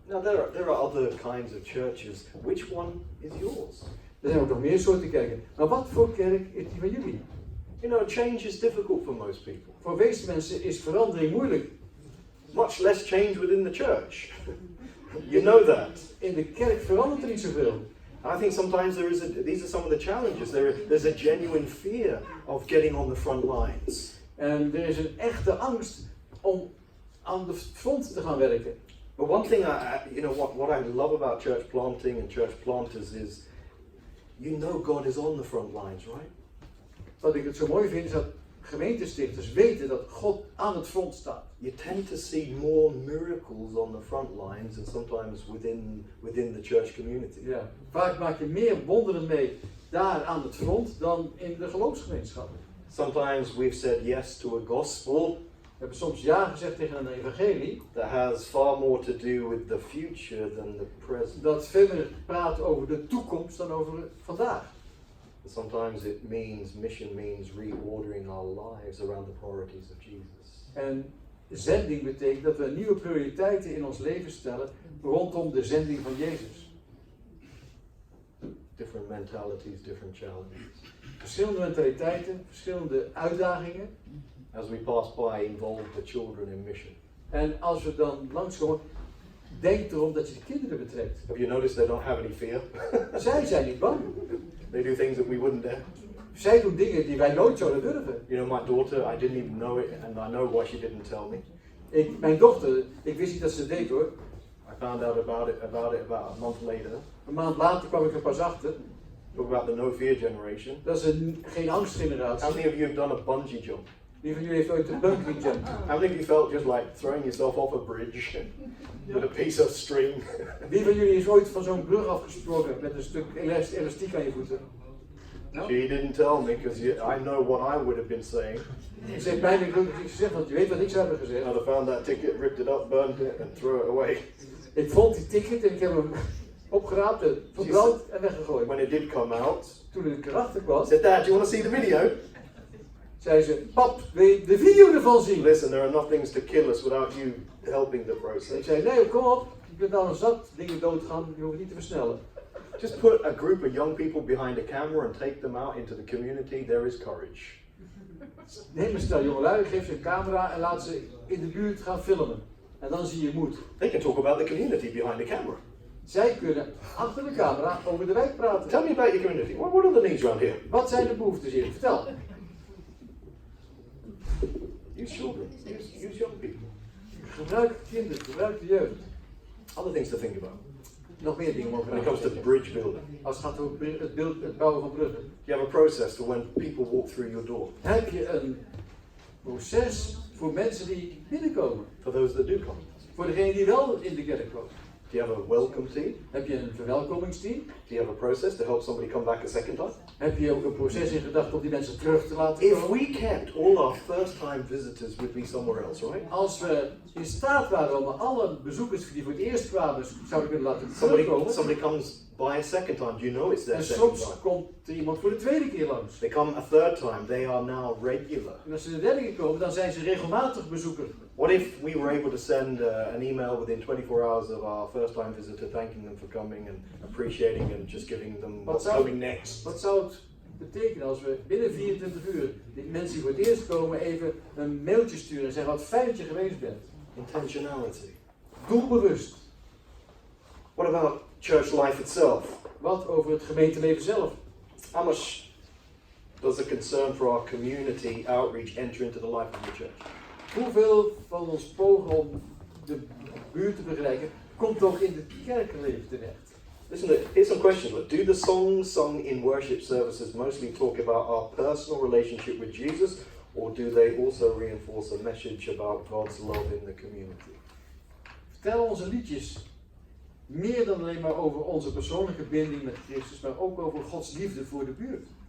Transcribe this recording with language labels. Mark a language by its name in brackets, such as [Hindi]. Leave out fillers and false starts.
[English] Now there are other kinds of churches. Which one is yours? [Dutch] Er zijn ook nog meer soorten kerken. Maar wat voor kerk is die van jullie? [English] You know, change is difficult for most people. [Dutch] Voor de meeste mensen is verandering moeilijk. [English] Much less change within the church. You know that. [Dutch] In de kerk verandert er niet zoveel. [English] I think sometimes these are some of the challenges. There's a genuine fear of getting on the front lines. [Dutch] En er is een echte angst om aan de front te gaan werken. [English] But one thing what I love about church planting and church planters is, you know God is on the front lines, right? [Dutch] Wat ik het zo mooi vind is dat gemeentestichters weten dat God aan het front staat. [English] You tend to see more miracles on the front lines and sometimes within the church community. [Dutch] Ja. Vaak maak je meer wonderen mee daar aan het front dan in de geloofsgemeenschappen. [English] Sometimes we've said yes to a gospel [Dutch] We hebben soms ja gezegd tegen een evangelie [English] that has far more to do with the future than the present. [Dutch] dat veel meer praat over de toekomst dan over vandaag. [English] Sometimes mission means reordering our lives around the priorities of Jesus. [Dutch] En zending betekent dat we nieuwe prioriteiten in ons leven stellen rondom de zending van Jezus. [English] Different mentalities, different challenges. [Dutch] Verschillende mentaliteiten, verschillende uitdagingen. [English] As we pass by, involve the children in mission. [Dutch] En als we dan langskomen, denk erom dat je de kinderen betrekt. [English] Have you noticed they don't have any fear? [Dutch] Zij zijn niet bang. [English] They do things that we wouldn't dare. [Dutch] Zij doen dingen die wij nooit zouden durven. [English] You know, my daughter, I didn't even know it, and I know why she didn't tell me. [Dutch] Mijn dochter, ik wist niet dat ze het deed hoor. [English] I found out about it about a month later. [Dutch] Een maand later kwam ik er pas achter. [English] Talk about the no fear generation. [Dutch] Dat is een geen angstgeneratie. [English] How many of you have done a bungee jump? [Dutch] Wie van jullie heeft ooit een bungee jump? [English] How many of you felt just like throwing yourself off a bridge with a piece of string? [Dutch] Wie van jullie is ooit van zo'n brug afgesprongen met een stuk elastiek aan je voeten? [English] She didn't tell me because I know what I would have been saying. [Dutch] Ze heeft bijna gelukkig niet gezegd, want je weet wat ik zou hebben gezegd. [English] I'd have found that ticket, ripped it up, burned it, and threw it away. [Dutch] Ik vond die ticket en ik heb hem opgeraapt, verbrand en weggegooid. [English] When it did come out, [Dutch] Toen ik erachter kwam, [English] I said, Dad, do you want to see the video? [Dutch] zei ze, pap, wil je de video ervan zien? [English] Listen, there are enough things to kill us without you helping the [Dutch] Ik [English] process. [Dutch] zei, nee, kom op, je kunt al een zat dingen doodgaan, je hoeft niet te versnellen. [English] Just put a group of young people behind a camera and take them out into the community. There is courage. [Dutch] Neem een stel jongelui, geef ze een camera en laat ze in de buurt gaan filmen. En dan zie je moed. [English] They can talk about the community behind the camera. [Dutch] Zij kunnen achter de camera over de wijk praten. [English] Tell me about your community. What are the needs around here? [Dutch] Wat zijn de behoeftes hier? Vertel. [English] Use children. Use young people. [Dutch] Gebruik kinderen, gebruik de jeugd. [English] Other things to think about. [Dutch] Nog meer dingen mogen [English] When it comes to bridge building, [Dutch] als het gaat over het bouwen van bruggen. [English] you have a process for when people walk through your door. [Dutch] Heb je een proces voor mensen die binnenkomen? [English] For those that do come, [Dutch] Voor degenen die wel in de kerk komen? [English] do you have a welcome team? [Dutch] Heb je een verwelkomingsteam? [English] Do you have a process to help somebody come back a second time? [Dutch] Heb je ook een proces in gedachten om die mensen terug te laten [English] If [Dutch] komen? [English] we kept all our first-time visitors would be somewhere else, right? [Dutch] Als we in staat waren om alle bezoekers die voor het eerst kwamen zouden kunnen laten terugkomen. [English] Somebody comes by a second time. Do you know it's their [Dutch] En [English] second [Dutch] soms [English] time? [Dutch] komt er iemand voor de tweede keer langs. [English] They come a third time. They are now regular. [Dutch] En als ze de derde keer komen, dan zijn ze regelmatig bezoeker. [English] What if we were able to send an email within 24 hours of our first-time visitor, thanking them for coming and appreciating and just giving them what's coming next? [Dutch] Wat zou het betekenen als we binnen 24 uur die mensen die voor het eerst komen even een mailtje sturen en zeggen wat fijn dat je geweest bent. [English] Intentionality. [Dutch] Doelbewust. [English] What about church life itself? [Dutch] Wat over het gemeenteleven zelf? [English] How much does the concern for our community outreach enter into the life of the church? [Dutch] Hoeveel van ons pogen om de buurt te bereiken komt ook in het kerkenleven terecht? [English] Listen, here's some questions. Look, do the songs sung in worship services mostly talk about our personal relationship with Jesus, or do they also reinforce a message about God's love in the community? [Dutch] Vertel onze liedjes meer dan alleen maar over onze persoonlijke binding met Christus, maar ook over Gods liefde voor de buurt.